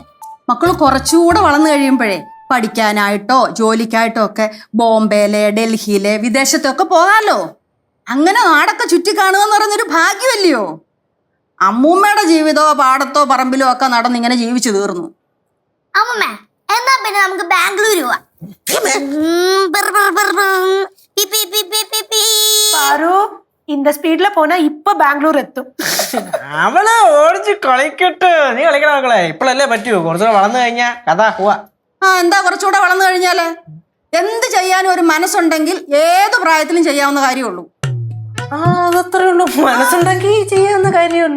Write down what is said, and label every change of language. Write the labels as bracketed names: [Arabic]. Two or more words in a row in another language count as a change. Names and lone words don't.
[Malayalam] മക്കള് കുറച്ചുകൂടെ വളർന്നു കഴിയുമ്പോഴേ പഠിക്കാനായിട്ടോ ജോലിക്കായിട്ടോ ഒക്കെ ബോംബെയിലെ ഡൽഹിയിലെ വിദേശത്തൊക്കെ പോകാലോ. അങ്ങനെ നാടൊക്കെ ചുറ്റി കാണുക എന്ന് പറയുന്നൊരു ഭാഗ്യമല്ലയോ. അമ്മൂമ്മയുടെ ജീവിതമോ പാടത്തോ പറമ്പിലോ ഒക്കെ നടന്നിങ്ങനെ ജീവിച്ചു തീർന്നു. അമ്മ, എന്നാ പിന്നെ നമുക്ക് ബാംഗ്ലൂർ പോവാം. [Tamil] இந்த ஸ்பீட்ல போனா இப்ப பெங்களூர் எത്തും. [Malayalam] അവളെ ഓടിച്ച് കളിക്കട്ടെ. നീ കളിക്കണ മക്കളെ, ഇപ്പോഴല്ലേ പറ്റൂ. കുറച്ചുകൂടെ വളർന്നു കഴിഞ്ഞാ കഥ പോവാ. എന്താ കുറച്ചുകൂടെ വളർന്നു കഴിഞ്ഞാല് എന്ത് ചെയ്യാനും ഒരു മനസ്സുണ്ടെങ്കിൽ ഏത് പ്രായത്തിലും ചെയ്യാവുന്ന കാര്യമുള്ളൂ. അതത്രേ ഉള്ളൂ. മനസ്സുണ്ടെങ്കിൽ ചെയ്യാവുന്ന കാര്യമുള്ളൂ.